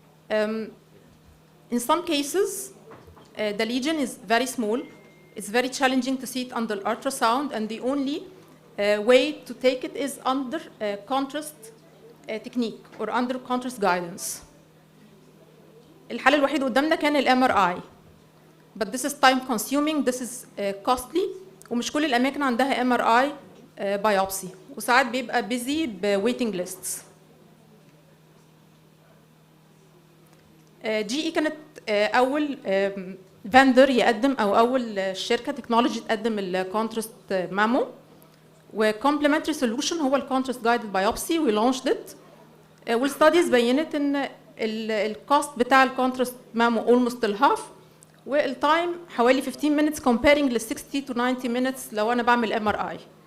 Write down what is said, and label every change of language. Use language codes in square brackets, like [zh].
[en] In some cases, the lesion is very small. It's very challenging to see it under ultrasound, and the only way to take it is under contrast technique or under contrast guidance. [ar] الحل الوحيد قدامنا كان MRI. [en] But this is time consuming, this is costly, [ar] ومش كل الأماكن عندها [en] MRI biopsy، [ar] وساعات بيبقى [en] busy waiting lists. [ar] GE كانت أول vendor يقدم أو أول شركة تكنولوجي تقدم الكونتراست مامو، و [en] complementary solution [ar] هو الكونتراست guided biopsy. [en] we launched it. [ar] والستاديز بينت إن الكوست بتاع الكونتراست مامو [en] almost [ar] الهاف، والتايم حوالي [en] 15 minutes comparing [ar] ل [en] 60 to 90 minutes [ar] لو أنا بعمل MRI.